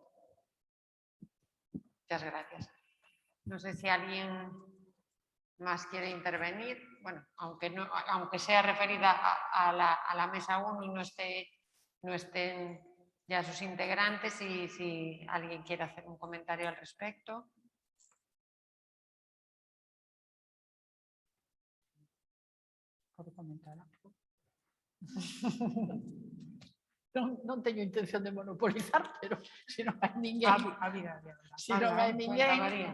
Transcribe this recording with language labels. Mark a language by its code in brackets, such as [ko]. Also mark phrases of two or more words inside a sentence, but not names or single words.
[es] Muchas gracias. No sé si alguien más quiere intervenir. Bueno, aunque sea referida a la mesa 1 y no estén ya sus integrantes, y si alguien quiere hacer un comentario al respecto. [gl] Pode comentar. Non teño intención de monopolizar, pero se non hai ninguén. Se non hai ninguén.